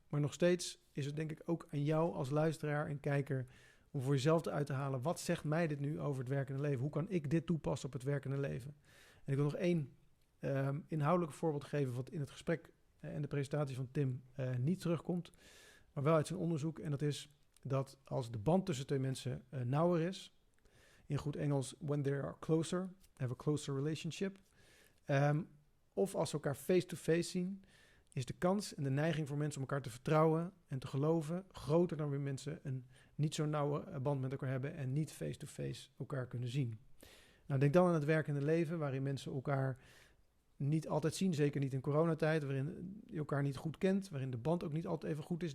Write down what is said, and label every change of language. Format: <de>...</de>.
<nl>Maar nog steeds is het denk ik ook aan jou als luisteraar en kijker om voor jezelf uit te halen. Wat zegt mij dit nu over het werkende leven? Hoe kan ik dit toepassen op het werkende leven? En ik wil nog één inhoudelijk voorbeeld geven wat in het gesprek en de presentatie van Tim niet terugkomt. Maar wel uit zijn onderzoek. En dat is dat als de band tussen twee mensen nauwer is. In goed Engels,</nl> <en>when they are closer, have a closer relationship.</en> <nl>Of als ze elkaar face-to-face zien, is de kans en de neiging voor mensen om elkaar te vertrouwen en te geloven groter dan wanneer mensen een niet zo nauwe band met elkaar hebben en niet face-to-face elkaar kunnen zien. Nou, denk dan aan het werkende leven, waarin mensen elkaar niet altijd zien, zeker niet in coronatijd, waarin je elkaar niet goed kent, waarin de band ook niet altijd even goed is.</nl>